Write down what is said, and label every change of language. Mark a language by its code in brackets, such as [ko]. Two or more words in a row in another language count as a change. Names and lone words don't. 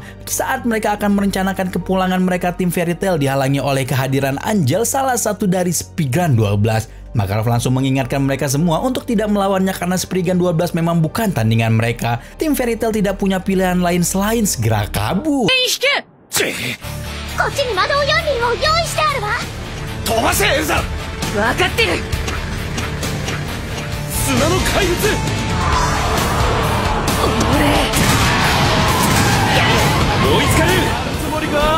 [id] Saat mereka akan merencanakan kepulangan mereka, tim Fairy Tail dihalangi oleh kehadiran Angel, salah satu dari Spigran 12. Makarov langsung mengingatkan mereka semua untuk tidak melawannya karena Spriggan 12 memang bukan tandingan mereka. Tim Fairy Tail tidak punya pilihan lain selain segera kabur. [ja] こっちに魔導4人を用意してあるわ。飛ばせエルザ。分かってる。砂の怪物。追いつかれるつもりか。